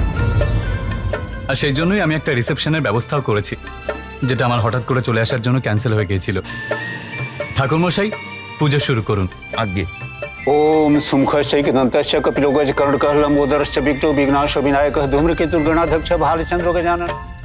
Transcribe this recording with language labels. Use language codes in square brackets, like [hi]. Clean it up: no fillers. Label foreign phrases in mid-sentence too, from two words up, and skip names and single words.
[bn] আর সেই জন্যই আমি একটা রিসেপশনের ব্যবস্থাও করেছি, যেটা আমার হঠাৎ করে চলে আসার জন্য ক্যান্সেল হয়ে গিয়েছিল। ঠাকুরমশাই, পুজো শুরু করুন। আগে [sa] ओम सुमुखश्च कपिलो गजकर्णकः लंबोदरश्च विघ्नो विघ्नाशो विनायकः धूम्रकेतुर्गणाध्यक्षः भालचन्द्रो गजानन।